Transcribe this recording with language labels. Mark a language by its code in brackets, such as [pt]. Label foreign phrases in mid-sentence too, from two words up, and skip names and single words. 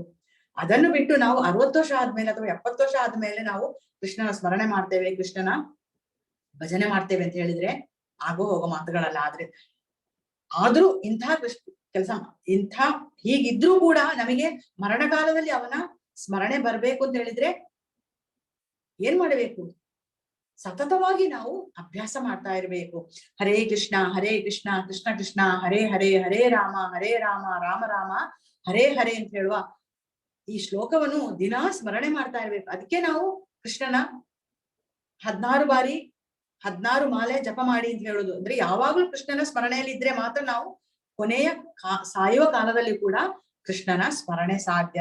[kn] ಅದನ್ನು ಬಿಟ್ಟು ನಾವು 60 ವರ್ಷ ಆದ್ಮೇಲೆ ಅಥವಾ 70 ವರ್ಷ ಆದ್ಮೇಲೆ ನಾವು ಕೃಷ್ಣನ ಸ್ಮರಣೆ ಮಾಡ್ತೇವೆ, ಕೃಷ್ಣನ ಭಜನೆ ಮಾಡ್ತೇವೆ ಅಂತ ಹೇಳಿದ್ರೆ ಆಗೋ ಹೋಗೋ ಮಾತುಗಳಲ್ಲ. ಆದ್ರೂ ಇಂಥ ಕೆಲಸ ಹೀಗಿದ್ರೂ ಕೂಡ ನಮಗೆ ಮರಣ ಕಾಲದಲ್ಲಿ ಅವನ ಸ್ಮರಣೆ ಬರ್ಬೇಕು ಅಂತ ಹೇಳಿದ್ರೆ ಏನ್ ಮಾಡಬೇಕು? ಸತತವಾಗಿ ನಾವು ಅಭ್ಯಾಸ ಮಾಡ್ತಾ ಇರ್ಬೇಕು. [sa] ಹರೇ ಕೃಷ್ಣ ಕೃಷ್ಣ ಕೃಷ್ಣ ಹರೇ ಹರೇ, ಹರೇ ರಾಮ ರಾಮ ರಾಮ ಹರೇ ಹರೇ [kn] ಅಂತ ಹೇಳುವ ಈ ಶ್ಲೋಕವನ್ನು ದಿನಾ ಸ್ಮರಣೆ ಮಾಡ್ತಾ ಇರ್ಬೇಕು. ಅದಕ್ಕೆ ನಾವು ಕೃಷ್ಣನ 16 ಬಾರಿ 16 ಮಾಲೆ ಜಪ ಮಾಡಿ ಅಂತ ಹೇಳುದು. ಅಂದ್ರೆ ಯಾವಾಗ್ಲೂ ಕೃಷ್ಣನ ಸ್ಮರಣೆಯಲ್ಲಿ ಇದ್ರೆ ಮಾತ್ರ ನಾವು ಕೊನೆಯ ಸಾಯುವ ಕಾಲದಲ್ಲಿ ಕೂಡ ಕೃಷ್ಣನ ಸ್ಮರಣೆ ಸಾಧ್ಯ.